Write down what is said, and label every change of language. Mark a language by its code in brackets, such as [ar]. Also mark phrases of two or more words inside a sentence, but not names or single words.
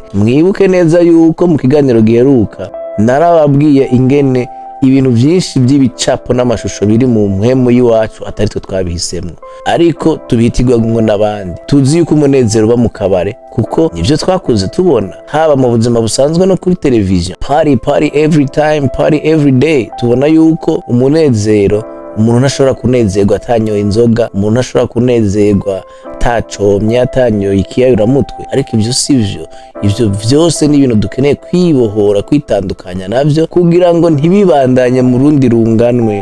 [rn] Mwibuke neza yuko mu kiganiro giheruka narababwiye ingene ibintu byinshi by'ibicapo n'amashusho biri mu mpwemu y'iwacu atari twe twabihisemwo, ariko tubihitirwamwo n'abandi. Tuzi yuko umunezero uba mu kabare, kuko nivyo twakuze tubona, haba mu buzima busanzwe no kuri televiziyo. [en] Party every time, party every day. [rn] Tubona yuko umunezero, umuntu ntashobora kunezerwa atanyoye inzoga, umuntu ntashobora kunezerwa atacomye, atanyoye ikiyayuramutwe. Ariko ivyo sivyo. Ivyo vyose ni ibintu dukeneye kwibohora, kwitandukanya navyo kugira ngo ntibibandanye mu rundi runganwe.